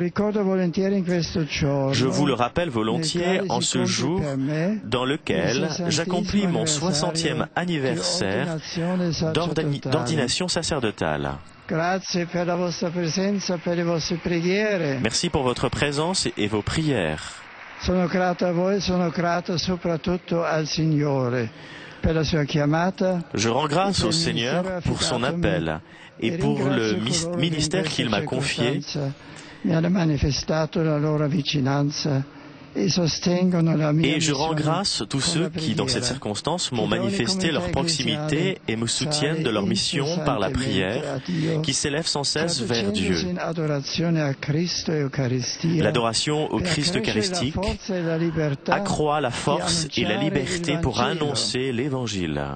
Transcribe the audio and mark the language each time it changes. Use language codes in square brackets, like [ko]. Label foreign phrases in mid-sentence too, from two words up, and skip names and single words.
[fr] Je vous le rappelle volontiers en ce jour dans lequel j'accomplis mon 60e anniversaire d'ordination sacerdotale. Merci pour votre présence et vos prières. [it] Sono grato a voi, sono grato soprattutto al Signore per la sua chiamata. [fr] Je rends grâce au Seigneur pour son appel et pour le ministère qu'il m'a confié. [it] Mi hanno manifestato la loro vicinanza et [fr] je rends grâce à tous ceux qui, dans cette circonstance, m'ont manifesté leur proximité et me soutiennent de leur mission par la prière, qui s'élève sans cesse vers Dieu. L'adoration au Christ eucharistique accroît la force et la liberté pour annoncer l'Évangile.